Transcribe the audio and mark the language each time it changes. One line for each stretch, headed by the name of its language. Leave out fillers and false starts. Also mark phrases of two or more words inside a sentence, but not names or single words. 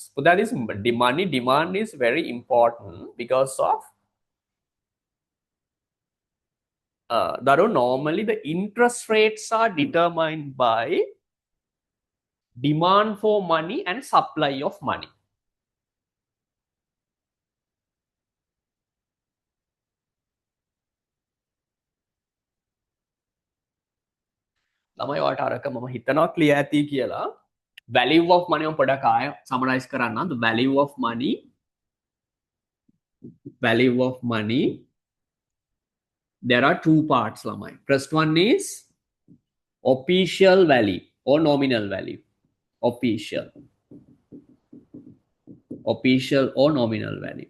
English: So that is money demand is very important because of that normally the interest rates are determined by demand for money and supply of money.
Sinhala: ළමයි ඔයාලට අරක මම හිතනවා ක්ලියර් ඇති කියලා.
English: Value of money on
Sinhala: පොඩක් ආය
English: summarize කරන්න. The value of money, there are two parts, ළමයි. First one is official value or nominal value. Official or nominal value.